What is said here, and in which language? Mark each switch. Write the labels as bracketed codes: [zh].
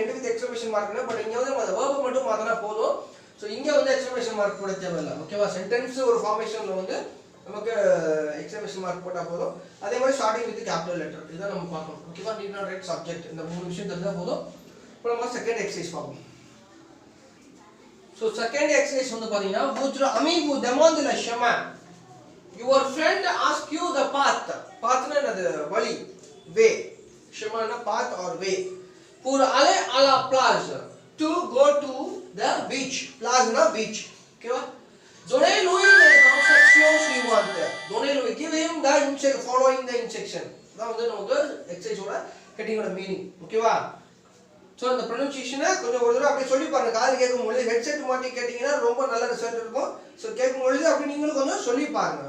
[ta] End with exclamation மார்க்னா, but இங்கே வந்து நம்ம வேர்பை மட்டும் மாற்றினா போதும். ஸோ இங்கே வந்து எக்ஸ்க்ளமேஷன் மார்க் போட தேவையில்லை. ஓகேவா? சென்டென்ஸ் ஒரு ஃபார்மேஷனில் வந்து நமக்கு எக்ஸ்க்ளமேஷன் மார்க் போட்டால் போதும். அதே மாதிரி ஸ்டார்டிங் வித் கேபிட்டல் லெட்டர், இதுதான் நம்ம பார்க்கணும். ஓகேவா? நீட் நாட் ரைட் சப்ஜெக்ட், இந்த மூணு விஷயம் தெரிஞ்சால் போதும். இப்போ நம்ம செகண்ட் எக்ஸசைஸ் பார்ப்போம். ஸோ செகண்ட் எக்ஸசைஸ் வந்து பார்த்தீங்கன்னா [fr] votre ami vous demande le chemin, [en] your friend ask you the path. [ta] பாத்னா என்னது? வழி, வே. [en] chemin na path or way. [fr] pour aller à la plage, [en] to go to the beach. plage na beach. ஓகேவா? [fr] donnez-lui les instructions suivantes. [ta] donnez-lui, [en] give him the following the instruction. [ta] அதான் வந்து நமக்கு எக்ஸசைஸோட ஹெட்டிங்கோட meaning. ஓகேவா? So so அந்த ப்ரொனன்சியேஷனை கொஞ்சம் ஒரு தடவை அப்படியே சொல்லி பாருங்க. காது கேட்கும்பொழுது ஹெட்செட் மாட்டி கேட்டிங்கன்னா ரொம்ப நல்ல ரிசல்ட் இருக்கும். ஸோ கேட்கும்பொழுது அப்படி நீங்களும் கொஞ்சம் சொல்லி பாருங்க.